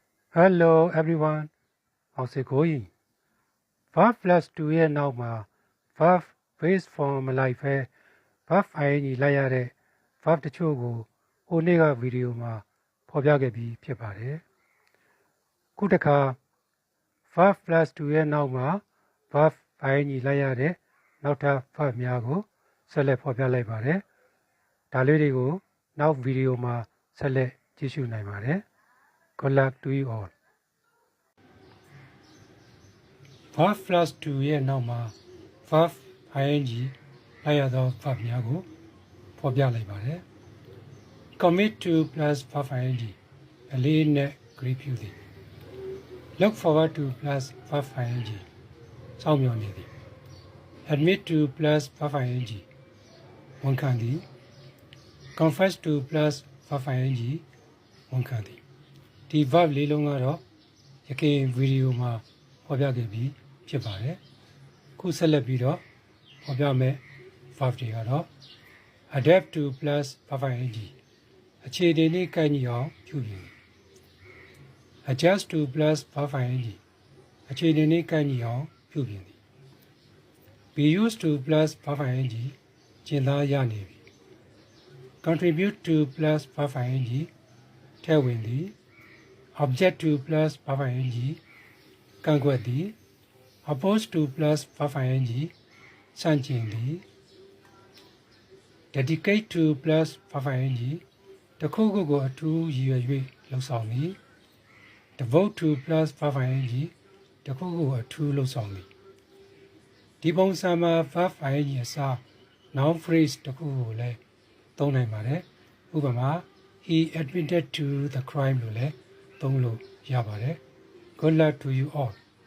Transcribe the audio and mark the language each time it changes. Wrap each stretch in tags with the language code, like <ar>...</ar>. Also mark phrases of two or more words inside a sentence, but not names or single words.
<en>Hello everyone. How's it going? Verb plus 2</en> <my>ရဲ့နောက်မှာ</my> <en>verb base form</en> <my>မလိုက်ဘဲ</my> <en>verb ing</en> <my>လိုက်ရတဲ့ verb တချို့ကိုဟိုနေ့ကဗီဒီယိုမှာဖော်ပြခဲ့ပြီးဖြစ်ပါတယ်။ခုတစ်ခါ</my> <en>verb plus 2</en> <my>ရဲ့နောက်မှာ</my> <en>verb ing</en> <my>လိုက်ရတဲ့နောက်ထပ် verb များကိုဆက်လက်ဖော်ပြလိုက်ပါတယ်။ဒါလေးတွေကိုနောက်ဗီဒီယိုမှာဆက်လက်ကြည့်ရှုနိုင်ပါတယ်။</my> <en>Good luck to you all. Verb plus 2</en> <my>ရဲ့နောက်မှာ</my> <en>verb ing</en> <my>လိုက်ရသော verb များကိုဖော်ပြလိုက်ပါတယ်။</my> <en>Commit to plus verb ing</en> <my>အလေးနဲ့ greet ပြုသည်</my> <en>Look forward to plus verb ing</en> <my>စောင့်မျှော်နေ သည်</my> <en>Admit to plus verb ing</en> <my>ဝန်ခံသည်</my> <en>Confess to plus verb ing</en> <my>ဝန်ခံသည်ဒီ verb လေးလုံးကတော့ယခင်ဗီဒီယိုမှာ ဖော်ပြခဲ့ပြီးဖြစ်ပါတယ်ခုဆက်လက်ပြီးတော့ဖော်ပြမယ် verb တွေကတော့</my> <en>adapt to plus verb</en> <my>ing အခြေအနေနဲ့ကိုက်ညီအောင်ပြုပြင်</my> <en>adjust to plus verb ing</en> <my>အခြေအနေနဲ့ကိုက်ညီအောင်ပြုပြင်သည်</my> <en>be used to plus verb ing</en> <my>ကျင့်သားရနေပြီ</my> <en>contribute to plus verb ing</en> <my>ထည့်ဝင်သည်</my> <en>object to plus verb ing</en> <my>ကန့်ကွက်သည်</my> <en>oppose to plus verb ing</en> <my>ဆန့်ကျင်သည်</my> <en>dedicate to plus verb ing</en> <my>တစ်ခုခုကိုအထူးရည်ရွယ်၍လှုပ်ဆောင်သည်</my> <en>devote to plus verb ing</en> <my>တစ်ခုခုအထူးလှုပ်ဆောင်သည်ဒီပုံစံမှာ</my> <en>verb ing</en> <my>အစား</my> <en>noun phrase</en> <my>တစ်ခုကိုလည်းသုံးနိုင်ပါတယ်ဥပမာ</my> <en>he admitted to the crime</en> <my>လို့လည်းသုံးလို့ရပါတယ်</my> <en>Good luck to you all</en>